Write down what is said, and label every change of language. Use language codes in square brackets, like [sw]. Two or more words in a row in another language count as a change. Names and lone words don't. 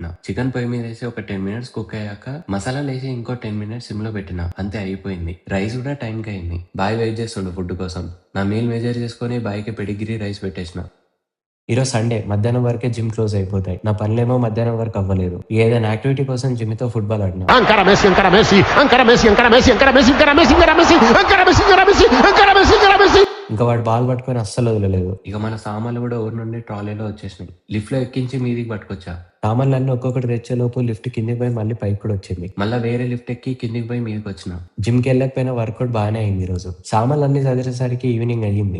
[te] చికెన్ పొయ్యి మీద వేసి ఒక 10 [en] minutes cook [te] అయ్యాక మసాలాలేసి ఇంకో 10 మినిట్స్ సిమ్ లో పెట్టిన. అంతే అయిపోయింది. రైస్ కూడా టైంకి అయింది. బాయ్ వెయిట్ చేస్తుండు ఫుడ్ కోసం. నా [en] meal measure [te] చేసుకొని బాయ్‌కి పెడిగ్రీ రైస్ పెట్టేసిన. ఈరోజు సండే మధ్యాహ్నం వరకే [en] gym close [te] అయిపోతాయి. నా పనులేమో మధ్యాహ్నం వరకు అవ్వలేదు. ఏదైనా యాక్టివిటీ కోసం జిమ్‌తో ఫుట్బాల్ ఆడినా. Ankara Messi, Ankara Messi, Ankara Messi, Ankara Messi, Ankara Messi, Ankara Messi, Ankara Messi, Ankara Messi, Ankara Messi, Ankara Messi, Ankara Messi. ఇంకా వాడు బాల్ పట్టుకొని అస్సలు వదలలేదు. ఇక మన సామాన్లు కూడా ఊరు నుండి ట్రాలీలో వచ్చేసినాయి. లిఫ్ట్ లో ఎక్కించి మీదికి పట్టుకొచ్చా. సామాన్లన్నీ ఒక్కొక్కటి తెచ్చేలోపు లిఫ్ట్ కిందికి పోయి మళ్ళీ పైకి కూడా వచ్చింది. మళ్ళీ వేరే లిఫ్ట్ ఎక్కి కిందికి పోయి మీదకి వచ్చిన. జిమ్ కి వెళ్ళకపోయినా వర్కౌట్ బాగానే అయింది ఈ రోజు. సామాన్లన్నీ చదివేసరికి ఈవినింగ్ అయ్యింది.